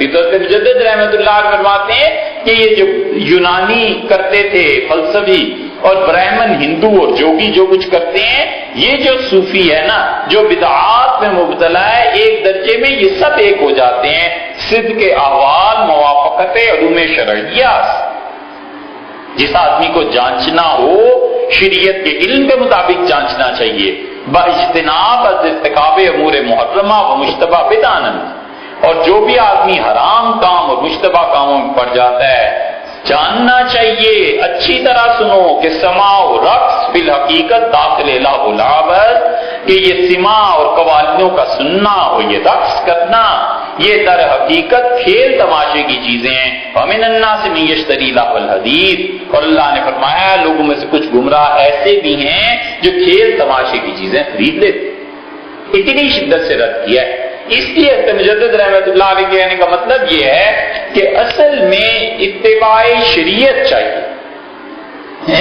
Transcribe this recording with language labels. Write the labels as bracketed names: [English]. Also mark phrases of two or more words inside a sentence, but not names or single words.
[Urdu] تو مجدد رحمۃ اللہ فرماتے ہیں کہ یہ جو یونانی کرتے تھے فلسفی اور برہمن ہندو اور جوگی جو کچھ کرتے ہیں، یہ جو صوفی ہے نا جو بدعات میں مبتلا ہے، ایک درجے میں یہ سب ایک ہو جاتے ہیں، [Persian] صدق احوال، موافقت علوم شرعیہ۔ [Urdu] جس آدمی کو جانچنا ہو شریعت کے علم کے مطابق جانچنا چاہیے، [Persian] باجتناب از ارتکاب امور محرمہ و مشتبہ بدعن، [Urdu] اور جو بھی آدمی حرام کام اور مشتبہ کاموں میں پڑ جاتا ہے جاننا چاہیے، اچھی طرح سنو کہ [Persian] سماع و رقص فی الحقیقت داخل لہو و لعبت، [Urdu] کہ یہ سماع اور قوالیوں کا سننا اور یہ رقص کرنا یہ در حقیقت کھیل تماشے کی چیزیں ہیں۔ [Arabic] وَمِنَ النَّاسِ مَن يَشْتَرِي لَهْوَ الْحَدِيثِ، [Urdu] اور اللہ نے فرمایا لوگوں میں سے کچھ گمراہ ایسے بھی ہیں جو کھیل تماشے کی چیزیں خرید لیتے۔ اتنی شدت سے رد کیا ہے۔ اس لیے مجدد رحمت اللہ علیہ کہنے کا مطلب یہ ہے کہ اصل میں اتباع شریعت چاہیے۔